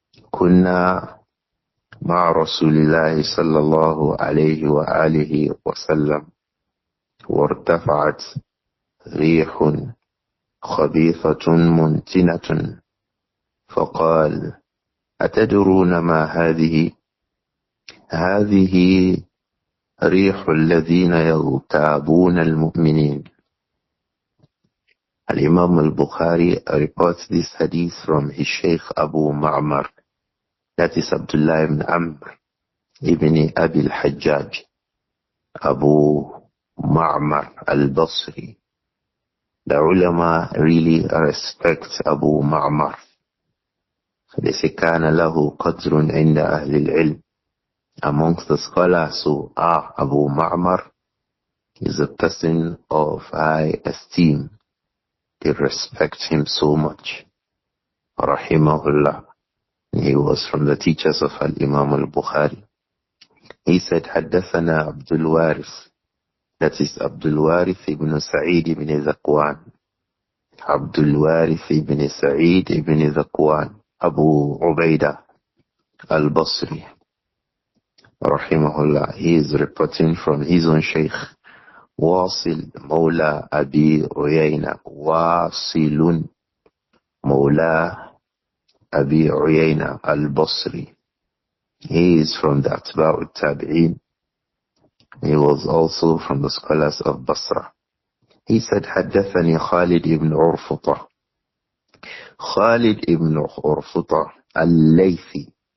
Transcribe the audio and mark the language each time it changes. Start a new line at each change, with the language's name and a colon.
Arabic: كنا مع رسول الله صلى الله عليه وآله وسلم وارتفعت ريح خبيثة منتنة فقال أتدرون ما هذه؟ هذه ريح الذين يغتابون المؤمنين.
English: Al-Imām Al-Bukhāri reports this hadith from his Shaykh Abu Ma'mar, that is Abdullah ibn Amr ibn Abi al-Hajjaj, Abu Ma'mar al-Basri. The ulama really respect Abu Ma'mar. They say
Arabic: كان له قدر عند أهل العلم.
English: Amongst the scholars who are Abu Ma'mar is a person of high esteem. They respect him so much. Rahimahullah. He was from the teachers of Al-Imām Al-Bukhāri. He said,
Arabic: حدثنا عبد الوارث.
English: That is Abdur-Raūf ibn Sa'id ibn Zakwan. Abdur-Raūf ibn Sa'id ibn Zakwan. Abu Ubaidah al-Basri. Rahimahullah. He is reporting from his own Shaykh.
Arabic: واصل مولى أبي عيينة واصل مولى أبي عيينة البصري.
English: He is from the Atbā' Al-Tabyān. He was also from the scholars of Basra. He said
Arabic: حدثني خالد ibn عرفطة.
English: Khalid ibn Urfuta al-Laythi.